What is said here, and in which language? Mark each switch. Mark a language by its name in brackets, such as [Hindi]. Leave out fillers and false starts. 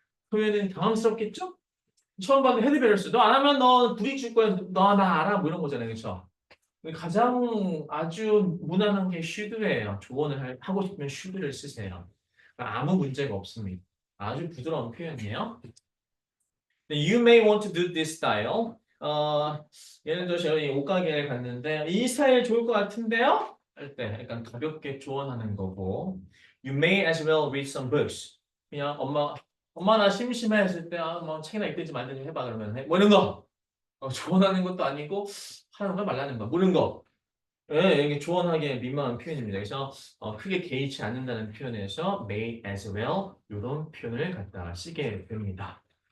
[Korean] 그러면은 당황스럽겠죠? 처음 봤는데 헤드베러스 너 안 하면 너 불이익 줄 거야. 너 나 알아. 뭐 이런 거잖아요. 그렇죠? 가장 아주 무난한 게 should예요. 조언을 하고 싶으면 should를 쓰세요. 그러니까 아무 문제가 없습니다. 아주 부드러운 표현이에요. [English] You may want to do this style. [Korean] 예를 들어 저희 옷가게에 갔는데 이 스타일 좋을 것 같은데요? 할 때 약간 가볍게 조언하는 거고. [English] You may as well read some books. [Korean] 그냥 엄마 나 심심해 했을 때 뭐 책이나 읽든지 말든지 해봐 그러면 해. 뭐 이런 거. 조언하는 것도 아니고 하는 거 말라는 거. 모르는 거. 예, 이게 조언하기에 민망한 표현입니다. 그래서 크게 개의치 않는다는 표현에서 may as well 이런 표현을 갖다 쓰게 됩니다.